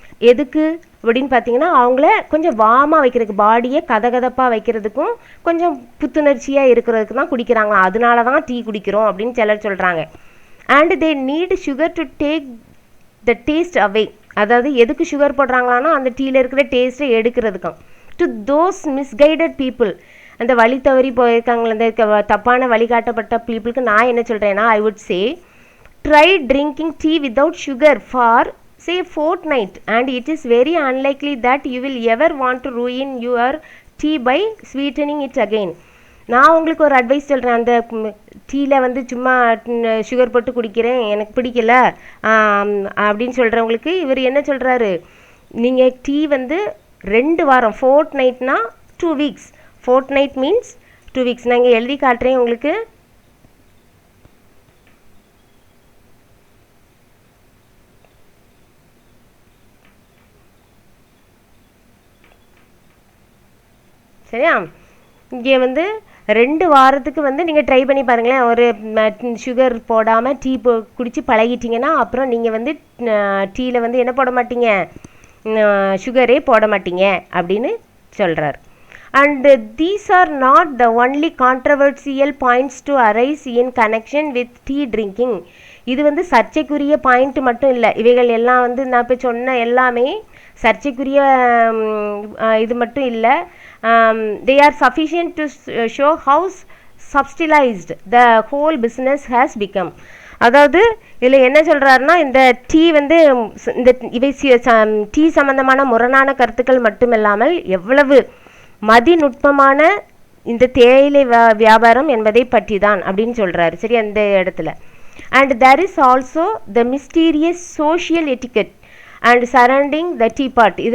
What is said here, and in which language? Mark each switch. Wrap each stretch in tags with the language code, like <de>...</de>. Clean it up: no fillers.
<ta>எதுக்கு அப்படின்னு பார்த்தீங்கன்னா அவங்கள கொஞ்சம் வார்மாக வைக்கிறதுக்கு, பாடியை கதகதப்பாக வைக்கிறதுக்கும் கொஞ்சம் புத்துணர்ச்சியாக இருக்கிறதுக்கு தான் குடிக்கிறாங்களாம். அதனால தான் டீ குடிக்கிறோம் அப்படின்னு சிலர் சொல்கிறாங்க.</ta> <en>And they need sugar to take the taste away.</en> <ta>அதாவது எதுக்கு சுகர் போடுறாங்களான்னா அந்த டீயில் இருக்கிற டேஸ்ட்டை எடுக்கிறதுக்கும்.</ta> <en>to those misguided people,</en> <ta>அந்த வழி தவறி போயிருக்காங்களே, அந்த தப்பான வழிகாட்டப்பட்ட பீப்புளுக்கு நான் என்ன சொல்கிறேன்னா,</ta> <en>I would say try drinking tea without sugar for say fortnight and it is very unlikely that you will ever want to ruin your tea by sweetening it again.</en> <ta>நான் உங்களுக்கு ஒரு அட்வைஸ் சொல்கிறேன், அந்த டீயில் வந்து சும்மா சுகர் போட்டு குடிக்கிறேன் எனக்கு பிடிக்கல அப்படின்னு சொல்கிறவங்களுக்கு இவர் என்ன சொல்கிறாரு, நீங்கள் டீ வந்து 2 வாரம், fort நைட்னா 2 weeks, fort night means 2 weeks. நாங்கள் எழுதி காட்டுறேன் உங்களுக்கு. சரியா, இங்கே வந்து 2 வாரத்துக்கு வந்து நீங்கள் ட்ரை பண்ணி பாருங்களேன். ஒரு சுகர் போடாமல் டீ குடித்து பழகிட்டிங்கன்னா அப்புறம் நீங்கள் வந்து டீயில் வந்து என்ன போட மாட்டீங்க, சுகரே போட மாட்டீங்க அப்படின்னு சொல்கிறார்.</ta> <en>And these are not the only controversial points to arise in connection with tea drinking.</en> <ta>இது வந்து சர்ச்சைக்குரிய பாயிண்ட் மட்டும் இல்லை, இவைகள் எல்லாம் வந்து நான் இப்போ சொன்ன எல்லாமே சர்ச்சைக்குரிய இது மட்டும் இல்லை.</ta> <en>They are sufficient to show how subsidized the whole business has become.</en> <ta>அதாவது இதில் என்ன சொல்கிறாருன்னா, இந்த டீ வந்து இந்த இவை டீ சம்பந்தமான முரணான கருத்துக்கள் மட்டுமில்லாமல் எவ்வளவு மதிநுட்பமான இந்த தேயிலை வியாபாரம் என்பதை பற்றி தான் அப்படின்னு சொல்கிறாரு. சரி, அந்த இடத்துல.</ta> <en>And there is also the mysterious social etiquette and surrounding the teapot.</en>